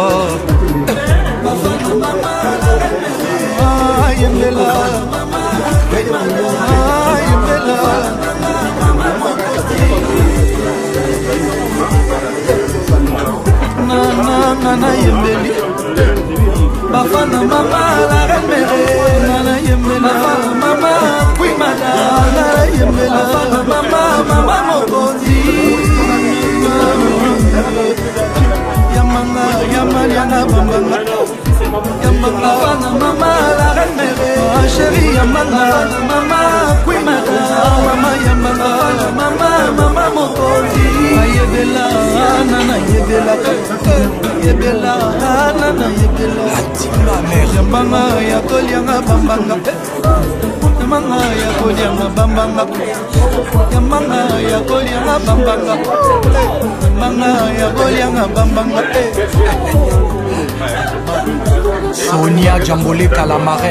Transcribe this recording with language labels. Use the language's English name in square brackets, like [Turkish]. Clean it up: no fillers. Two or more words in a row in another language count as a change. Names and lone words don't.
[Lingala] Ayembela, nana yembeli. Bafana mama [French] la reine mère, [Lingala] nana yembela. Mama, [French] oui madame, [Lingala] nana yembela. Mama mokonzi. Yamanga bambanga. Yamanga fana mama [French] la reine mère, [Lingala] chérie yamanga. Mama, [French] oui madame, [Lingala] mama yamanga. Mama mokonzi. Ayebela, nana yebela. Yebela, nana yebela. Atima mère. Yamanga ya kolianga bambanga. Yamanga ya kolianga bambanga. Yamanga ya kolianga bambanga. Yamanga ya kolianga bambanga. [French] Sonia Djamboleka la marraine.